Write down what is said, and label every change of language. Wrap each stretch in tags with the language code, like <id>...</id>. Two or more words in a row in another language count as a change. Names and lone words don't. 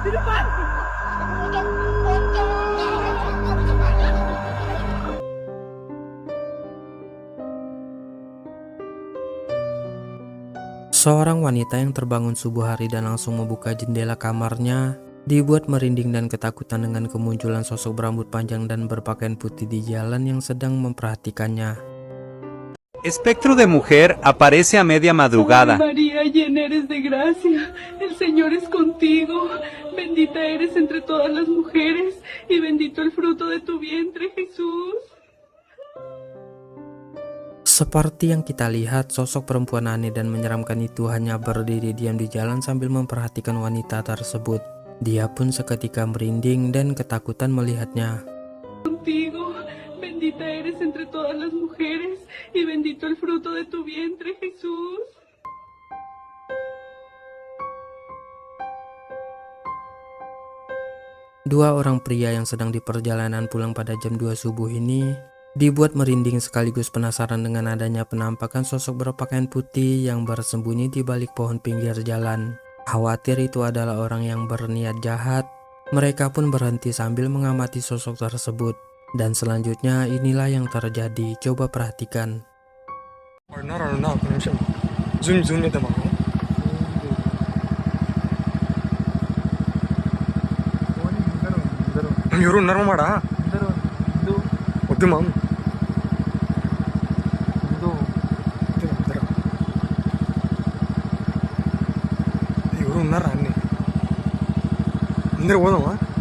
<id>Seorang wanita yang terbangun subuh hari dan langsung membuka jendela kamarnya dibuat merinding dan ketakutan dengan kemunculan sosok berambut panjang dan berpakaian putih di jalan yang sedang memperhatikannya.</id> <es>Espectro de mujer aparece a media madrugada. Ave María, llena eres de gracia, el Señor es contigo, bendita eres entre todas las mujeres, y bendito el fruto de tu vientre, Jesús.</es> <id>Seperti yang kita lihat, sosok perempuan aneh dan menyeramkan itu hanya berdiri diam di jalan sambil memperhatikan wanita tersebut. Dia pun seketika merinding dan ketakutan melihatnya.</id> <es>Contigo, bendita eres entre todas las mujeres, y bendito el fruto de tu vientre, Jesús.</es> <id>Dua orang pria yang sedang di perjalanan pulang pada jam 2 subuh ini dibuat merinding sekaligus penasaran dengan adanya penampakan sosok berpakaian putih yang bersembunyi di balik pohon pinggir jalan. Khawatir itu adalah orang yang berniat jahat, mereka pun berhenti sambil mengamati sosok tersebut. Dan selanjutnya inilah yang terjadi, coba perhatikan.</id> <te>ఎవరు ఉన్నారు మాడా వద్దు మామ్ ఎవరు ఉన్నారా అన్ని అందరు పోదామా</te>